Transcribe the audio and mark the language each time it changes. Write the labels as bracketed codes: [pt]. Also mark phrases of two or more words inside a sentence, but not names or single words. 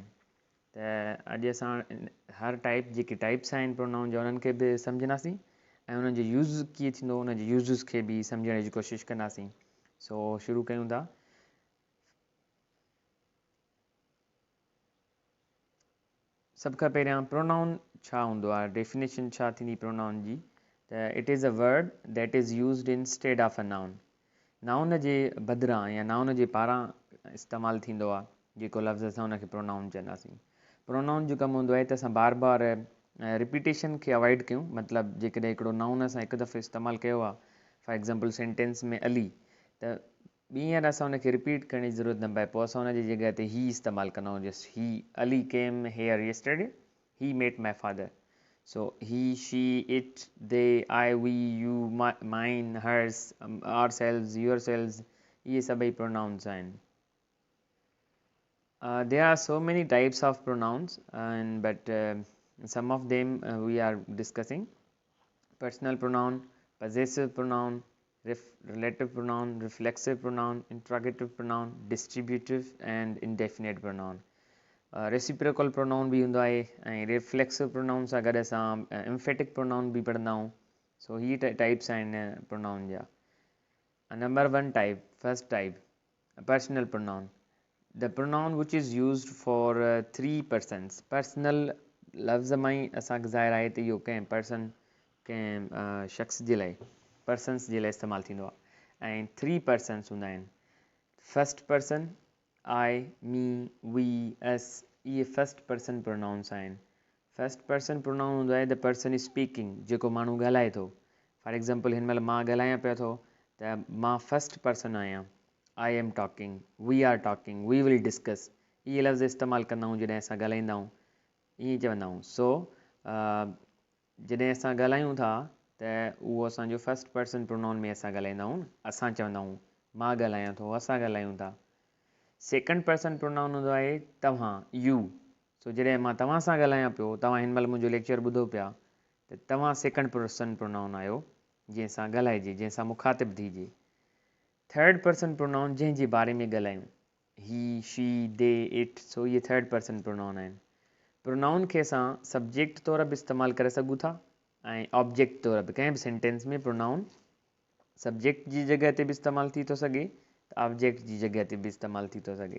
[sd] त अॼु असां हर टाइप जेके टाइप्स आहिनि प्रोनाउन जा उन्हनि खे बि सम्झंदासीं ऐं उन्हनि जो यूज़ कीअं थींदो उन जे यूज़िस खे बि सम्झण जी कोशिशि कंदासीं। सो शुरू कयूं था। सभ खां पहिरियां प्रोनाउन छा हूंदो आहे, डेफिनेशन छा थींदी प्रोनाउन जी। [en] त It is a word that is used instead of a noun. [sd] नाउन जे बदिरां या नाउन जे पारां इस्तेमालु थींदो आहे जेको लफ़्ज़ असां उनखे प्रोनाउन चवंदासीं। प्रोनाउन जो कमु हूंदो आहे त असां बार बार रिपीटेशन खे अवॉइड कयूं। मतिलबु जेकॾहिं हिकिड़ो नाउन असां हिकु दफ़ो इस्तेमालु कयो आहे, [en] for example sentence [sd] में अली, त ॿीहर असां उनखे रिपीट करण जी ज़रूरत न पए। पोइ असां उनजी जॻह ते ही इस्तेमालु कंदा आहियूं। [en] Just he Ali came here yesterday, he met my father. So he, she, it, they, I, we, you, mine, hers, ourselves, yourselves, [sd] ये सभई pronouns आहिनि। [en] There are so many types of pronouns, but some of them we are discussing. Personal pronoun, possessive pronoun, relative pronoun, reflexive pronoun, interrogative pronoun, distributive and indefinite pronoun. reciprocal pronoun [sd] बि हूंदो आहे ऐं [en] reflexive pronoun [sd] सां गॾु असां [en] emphatic pronoun [sd] बि पढ़ंदा आहियूं। सो ही टाइप्स आहिनि प्रोनाउन जा। [en] Number 1 type, first type, personal pronoun. The pronoun which is used for 3 persons। [sd] पर्सनल लफ़्ज़ मां ई असांखे ज़ाहिर आहे त इहो कंहिं पर्सन, कंहिं शख़्स जे लाइ, पर्सन्स जे लाइ इस्तेमालु थींदो आहे। ऐं 3 persons हूंदा आहिनि। [en] first person, I, me, we, us, [sd] ये [en] first person pronouns [sd] आहिनि। [en] first person pronoun [sd] हूंदो आहे [en] the person is speaking, [sd] जेको माण्हू ॻाल्हाए थो। [en] for example [sd] हिन महिल मां ॻाल्हायां पियो थो त मां [en] first person [sd] आहियां। [en] I am talking, we are talking, we will discuss, [sd] इहे लफ़्ज़ इस्तेमालु कंदा आहियूं जॾहिं असां ॻाल्हाईंदा आहियूं, ईअं चवंदा आहियूं। सो जॾहिं असां ॻाल्हायूं था त उहो असांजो [en] first person pronoun [sd] में असां ॻाल्हाईंदा आहियूं। असां चवंदा आहियूं मां ॻाल्हायां थो, असां ॻाल्हायूं था। [en] second person pronoun [sd] हूंदो आहे तव्हां, यू। सो जॾहिं मां तव्हां सां ॻाल्हायां पियो, तव्हां हिन महिल मुंहिंजो लेक्चर ॿुधो पिया, त तव्हां [en] second person pronoun [sd] आहियो जंहिंसां ॻाल्हाइजे, जंहिंसां मुखातिब थिजे। [en] third person pronoun [sd] जंहिंजे बारे में ॻाल्हायूं, [en] he, she, they, it, [sd] सो इहे [en] third person pronoun [sd] आहिनि। प्रोनाउन खे असां सब्जेक्ट तौर बि इस्तेमालु करे सघूं था ऐं ऑब्जेक्ट तौर बि। कंहिं बि सेंटेंस में प्रोनाउन सब्जेक्ट जी जॻह ते बि इस्तेमालु थी थो सघे, ऑब्जेक्ट जी जॻह ते बि इस्तेमालु थी थो सघे।